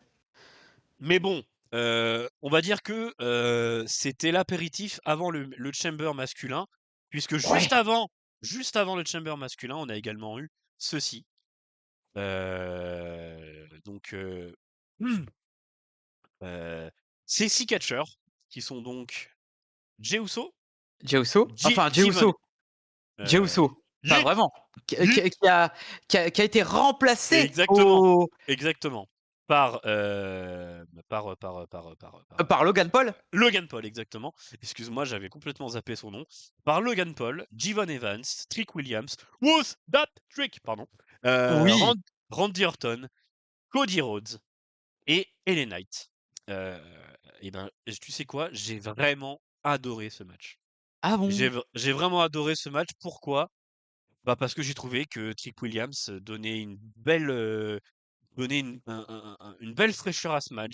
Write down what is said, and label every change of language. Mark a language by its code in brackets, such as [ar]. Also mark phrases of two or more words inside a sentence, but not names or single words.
[fr] Mais bon, on va dire que, c'était l'apéritif avant le chamber masculin, puisque Ouais, juste avant le chamber masculin, on a également eu ceci. Donc, heu, ces 6 catcheurs qui sont donc Jey Uso, Jey Uso, Ji enfin Jey Jivan Uso, Jey heu, Uso, pas Yeet, vraiment, Yeet, qui a été remplacé exactement, au exactement, par, par Logan Paul. Logan Paul, exactement. Excuse-moi, j'avais complètement zappé son nom. Par Logan Paul, Jevon Evans, Trick Williams, Who's That Trick, pardon, Oui. Randy Orton, Cody Rhodes et LA Knight. Heu et ben, tu sais quoi? J'ai vraiment adoré ce match. Ah bon? J'ai vraiment adoré ce match. Pourquoi? Bah, parce que j'ai trouvé que Trick Williams donnait une belle fraîcheur à ce match.